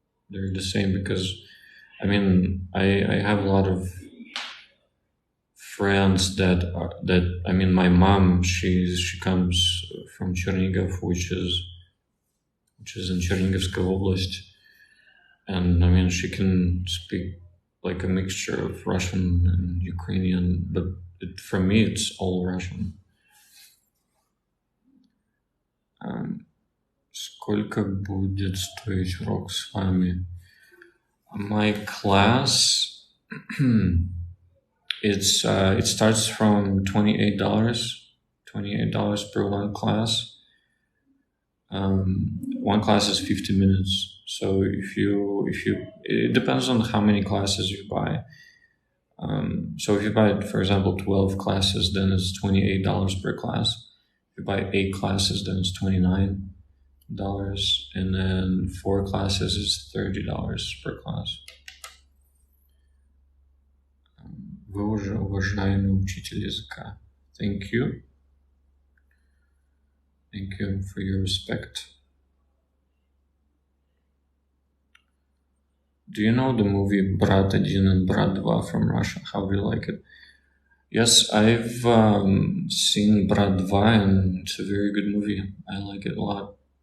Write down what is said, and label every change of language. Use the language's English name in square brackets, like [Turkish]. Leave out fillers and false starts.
[English] They're the same because, I mean, I have a lot of friends I mean, my mom, she comes from Chernigov, which is in Chernigivskaya Oblast, and I mean, she can speak like a mixture of Russian and Ukrainian, but for me, it's all Russian. [Russian] Сколько будет стоить урок с вами? [English] My class, it starts from $28 per one class. One class is 50 minutes. So it depends on how many classes you buy. So if you buy, for example, 12 classes, then it's $28 per class. If you buy 8 classes, then it's $29. And then 4 classes is $30 per class. [Russian] Вы уже уважаемый учитель языка. [English] Thank you. Thank you for your respect. Do you know the movie Brat 1 and Brat 2 from Russia? How do you like it? Yes, I've seen Brat 2 and it's a very good movie. I like it a lot.